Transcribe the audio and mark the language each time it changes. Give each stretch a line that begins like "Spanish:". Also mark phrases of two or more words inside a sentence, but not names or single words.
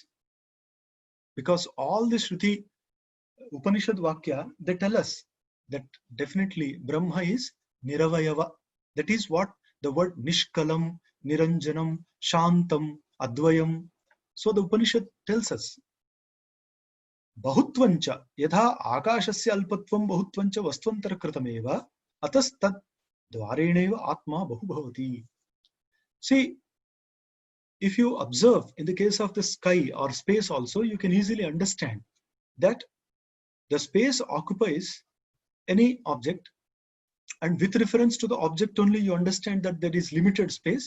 English: Because all the
Sanskrit: Shruti Upanishad Vakya,
English: they tell us that definitely Brahma is Niravayava. That is what the word
Sanskrit: Nishkalam, Niranjanam, Shantam, Advayam.
English: So the Upanishad tells us,
Sanskrit: Bahutvancha yatha akashasya alpatvam bahutvancha vastvantar kritameva atastad dvareneva atma bahubhavati.
English: See, if you observe in the case of the sky or space also, you can easily understand that the space occupies any object, and with reference to the object only you understand that there is limited space.